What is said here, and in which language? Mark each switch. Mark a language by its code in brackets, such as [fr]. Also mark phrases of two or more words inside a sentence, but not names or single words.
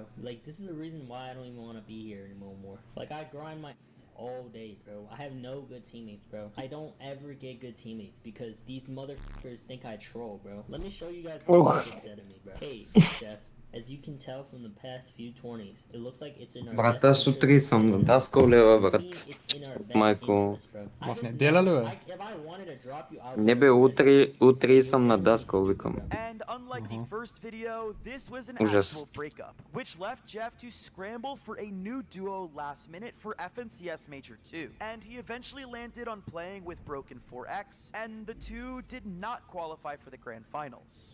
[en] Like, this is the reason why I don't even want to be here anymore. Like, I grind my ass all day, bro. I have no good teammates, bro. I don't ever get good teammates because these motherfuckers think I troll, bro. Let me show you guys what they said to me, bro. Hey, Jeff. As you can tell from the past few tourneys, it looks like it's in our [bg] Брат, [en] best [bg] аз утре [en] interest. [bg] съм на Даскал лева, брат. [en] It's in our best [bg] Майко. [en] interest, bro. I [bg] В [en] just [bg] неделя ли, [en] know, [bg] бе? [en] if I wanted to drop you, I [bg] Не [en] would. [bg] бе, утре съм на Даскал, викам. [en] And unlike the first video, this was an [bg] Ужас. [en] actual breakup, which left Jeff to scramble for a new duo last minute for FNCS Major 2. And he eventually landed on playing with Broken 4X, and the two did not qualify for the grand finals.